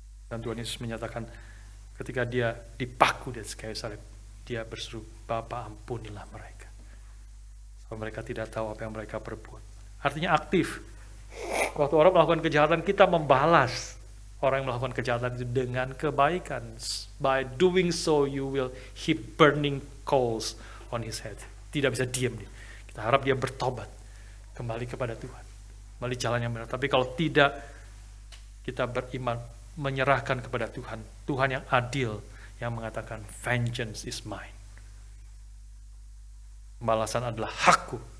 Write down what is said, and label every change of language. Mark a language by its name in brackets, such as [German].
[Indonesian] Dan Tuhan Yesus menyatakan ketika dia dipaku di atas kayu salib, dia berseru, Bapa ampunilah mereka. Mereka tidak tahu apa yang mereka perbuat. Artinya aktif. Waktu orang melakukan kejahatan, kita membalas orang yang melakukan kejahatan itu dengan kebaikan. [English] By doing so, you will heap burning coals on his head. [Indonesian] Tidak bisa diam dia. Kita harap dia bertobat, kembali kepada Tuhan, kembali jalan yang benar. Tapi kalau tidak, kita beriman, menyerahkan kepada Tuhan, Tuhan yang adil, yang mengatakan [English] vengeance is mine. [Indonesian] Balasan adalah hakku.